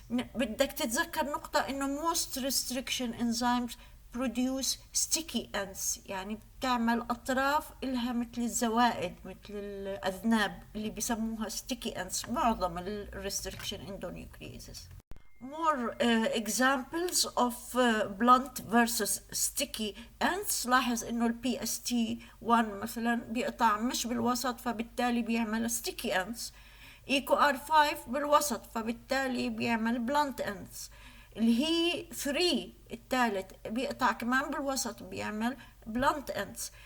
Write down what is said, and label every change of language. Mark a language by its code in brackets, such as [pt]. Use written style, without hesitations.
[ar] بدك تتذكر نقطة انه [en] most restriction enzymes produce sticky ends، [ar] يعني بتعمل اطراف الها مثل الزوائد مثل الاذناب اللي بيسموها sticky ends معظم ال restriction endonucleases. [en] More examples of blunt versus sticky ends. [ar] لاحظ انه البي اس تي 1 مثلا بيقطع مش بالوسط، فبالتالي بيعمل sticky ends. ايكو ار 5 بالوسط، فبالتالي بيعمل blunt ends. اللي هي 3 الثالث بيقطع كمان بالوسط بيعمل blunt ends.